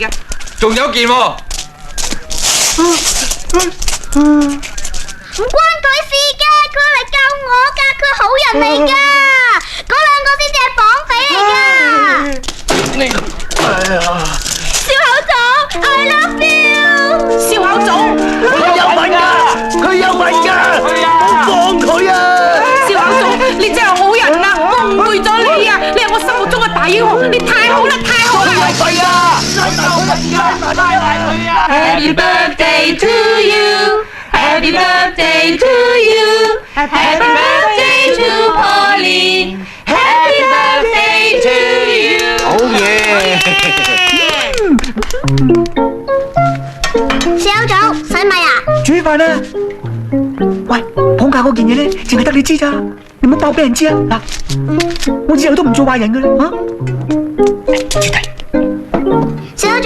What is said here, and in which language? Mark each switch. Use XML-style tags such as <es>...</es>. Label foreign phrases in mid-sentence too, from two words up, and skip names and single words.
<yue>仲有一件喎。唔關佢事嘅，佢嚟救我噶，佢好人嚟噶，嗰兩個先至係綁匪嚟噶。笑口總 ，</yue> <en>I love you。</en> <yue>笑口總，佢有份㗎，佢有份㗎，唔好放佢啊！笑口總，你真係好人啊！我誤會咗你啊！你係我心目中嘅大英雄，你太好啦，太好啦！係啊，真係好份㗎，拉埋佢啊</yue> <en>Happy birthday to you，Happy birthday to you，Happy birthday to Pauline，Happy birthday to you。</en> <yue>好嘢！小口總。辦啊？喂，綁架嗰件嘢咧，淨係得你知咋，你唔好爆俾人知啊！嗱，我以後都唔做壞人噶啦，啊！小口總，</yue>